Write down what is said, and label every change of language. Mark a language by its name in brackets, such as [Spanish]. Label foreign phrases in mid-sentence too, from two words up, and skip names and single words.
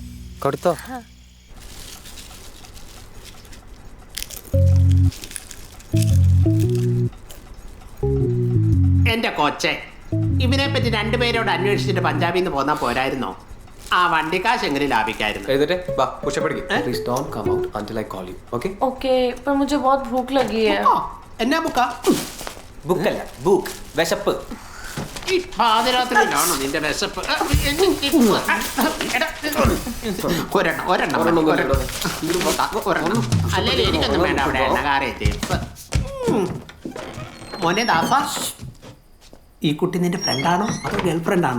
[Malayalam] കൊടുത്തോ? എന്റെ കൊച്ചെ, ഇവനെ പറ്റി രണ്ടുപേരോട് അന്വേഷിച്ചിട്ട് പഞ്ചാബിൽ നിന്ന് പോന്നാ പോരായിരുന്നോ? ആ വണ്ടിക്കാശ് എങ്ങനെ ലാഭിക്കായിരുന്നു? [English] Please don't come out until I call you. Okay? [Hindi] ओके पर मुझे बहुत भूख लगी है। [Malayalam] എന്നാ ബുക്കാ? ബുക്കല്ല, ബുക്ക്. വിശപ്പ്. ഈ പാതിരാത്രിയിലാണോ നിന്റെ വിശപ്പ്? അല്ലെങ്കിൽ എനിക്കൊന്നും വേണ്ട അവിടെ എണ്ണകാരെ ചിപ്സ്. മോനെ ദാസ, ഈ കുട്ടി നിന്റെ ഫ്രണ്ടാണോ അതോ ഗേൾ ഫ്രണ്ടാണോ?